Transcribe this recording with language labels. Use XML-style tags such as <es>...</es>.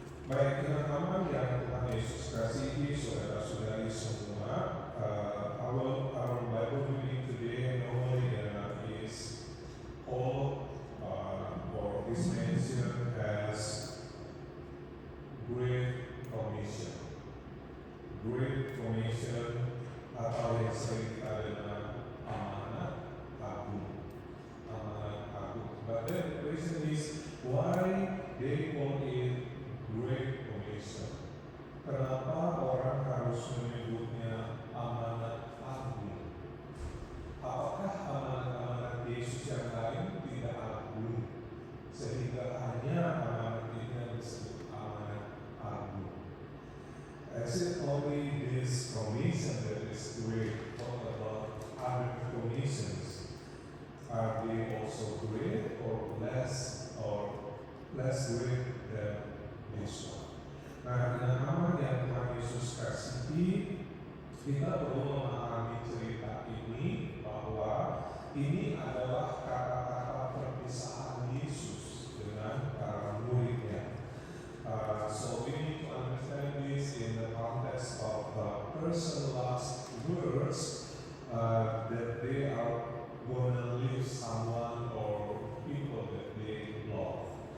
<id>Baik, teman-teman yang Tuhan Yesus kasihi, saudara-saudari semua,</id> <en>our Bible reading today normally is called or is mentioned as Great Commission.</en> <id>Great Commission atau yang sering kita dengar amanat agung. Amanat agung.</id> <en>But then the question is why they call it Great Commission.</en> <id>Kenapa orang harus menyebutnya amanat agung? Apakah amanat-amanat Yesus yang lain tidak agung, sehingga hanya amanat ini yang disebut amanat agung?</id> <en>Is it only this commission that is great? What about other commissions? Are they also great or less great than this one?</en> <id>Nah, dengan amanat yang Tuhan Yesus kasihi, kita perlu memahami cerita ini bahwa ini adalah kata-kata perpisahan Yesus dengan para muridnya.</id> <en>So we need to understand this in the context of personalized words that they are going to leave someone or people that they love.</en>